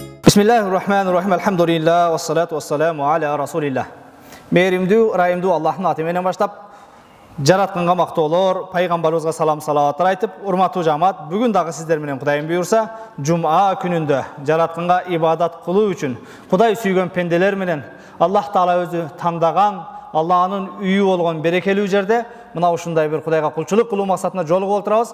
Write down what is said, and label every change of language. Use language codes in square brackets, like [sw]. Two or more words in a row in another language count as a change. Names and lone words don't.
[ar] Bismillahirrahmanirrahim. الحمد لله والصلاة والسلام على رسول الله. [ky] Meyrimdүү, райымдуу Аллахтын аты менен баштап, жаратканга мактоолор, пайгамбарыбызга салам салаваттар айтып, урматтуу жамаат, бүгүн дагы сиздер менен Кудайым буйрса, жума күнүндө жаратканга ибадат кылуу үчүн, Кудай сүйгөн пенделер менен Аллах Таала өзү тандаган, Аллахнын үйү болгон берекелүү жерде мына ушундай бир Кудайга кулчулук кылуу максатына жолугуп отурабыз.